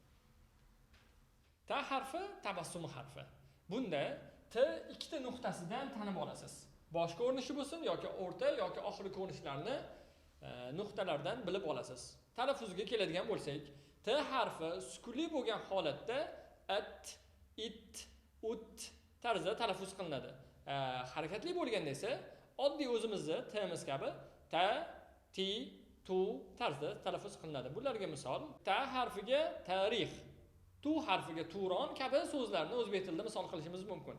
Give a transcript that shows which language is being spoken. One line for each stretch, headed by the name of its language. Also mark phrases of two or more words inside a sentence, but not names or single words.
Uzbek: Ta harfi tabassum harfi. Bunda t ikkita nuqtasidan tanib olasiz. Bosh ko'rinishi bo'lsin yoki o'rta yoki oxirgi ko'rinishlarni nuqtalardan bilib olasiz. Talaffuziga keladigan bo'lsak, t harfi sukunli bo'lgan holatda at, it, ut tarzda talaffuz qilinadi. Harakatli bo'lganda esa oddiy o'zimizning t'miz kabi ta, ti, tu tarzda talaffuz qilinadi. Bularga misol ta harfiga tarix, tu harfiga Turon kabi so'zlarni o'zbek tilida misol qilishimiz mumkin.